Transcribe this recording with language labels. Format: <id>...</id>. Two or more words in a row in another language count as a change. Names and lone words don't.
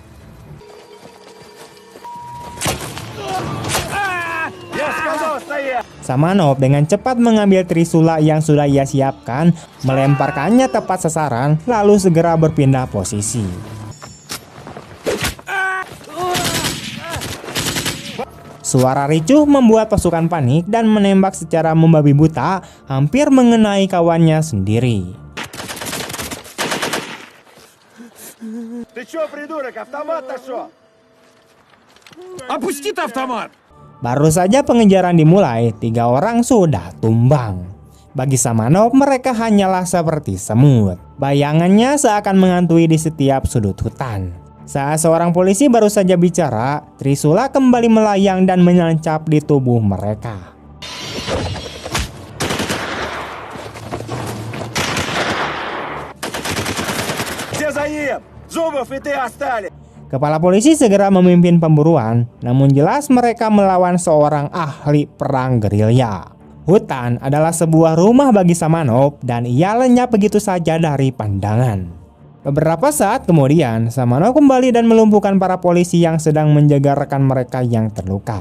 <id>Samanov dengan cepat mengambil Trisula yang sudah ia siapkan, melemparkannya tepat sasaran, lalu segera berpindah posisi. Suara ricuh membuat pasukan panik dan menembak secara membabi buta, hampir mengenai kawannya sendiri.</id> <ru>Ты чё, придурок, автомат-то шо? Опусти автомат!</ru> <id>Baru saja pengejaran dimulai, 3 orang sudah tumbang. Bagi Samanov, mereka hanyalah seperti semut. Bayangannya seakan menghantui di setiap sudut hutan. Saat seorang polisi baru saja bicara, trisula kembali melayang dan menancap di tubuh mereka.</id> <ru>Все за ним! Зубов и ты остались!</ru> <id>Kepala polisi segera memimpin pemburuan, namun jelas mereka melawan seorang ahli perang gerilya. Hutan adalah sebuah rumah bagi Samanov dan ia lenyap begitu saja dari pandangan. Beberapa saat kemudian, Samanov kembali dan melumpuhkan para polisi yang sedang menjaga rekan mereka yang terluka.</id>